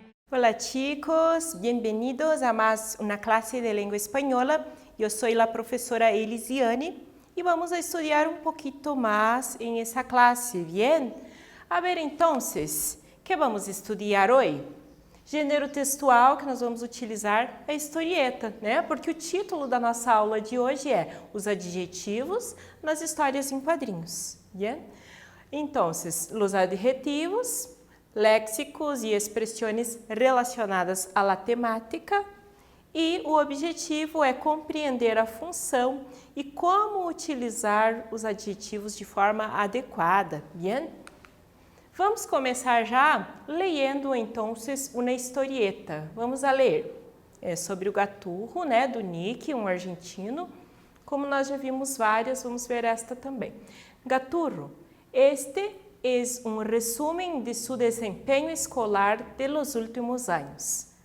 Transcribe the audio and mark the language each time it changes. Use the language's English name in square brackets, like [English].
[Spanish] Hola chicos, bienvenidos a más una clase de lengua española. Yo soy la profesora Elisiane y vamos a estudiar un poquito más en esa clase, ¿bien? A ver, entonces, ¿qué vamos a estudiar hoy? [Portuguese] Gênero textual que nós vamos utilizar a historieta, né? Porque o título da nossa aula de hoje é Os adjetivos nas histórias em quadrinhos, ¿bien? [Spanish] Entonces, los adjetivos, [Portuguese] léxicos e expressões relacionadas à la temática, e o objetivo é compreender a função e como utilizar os adjetivos de forma adequada, ¿bien? Vamos começar já lendo então uma historieta. [Spanish] Vamos a ler. [Portuguese] É sobre o Gaturro, né, do Nick, um argentino. Como nós já vimos várias, vamos ver esta também. [Spanish] Gaturro, este es un resumen de su desempeño escolar de los últimos años.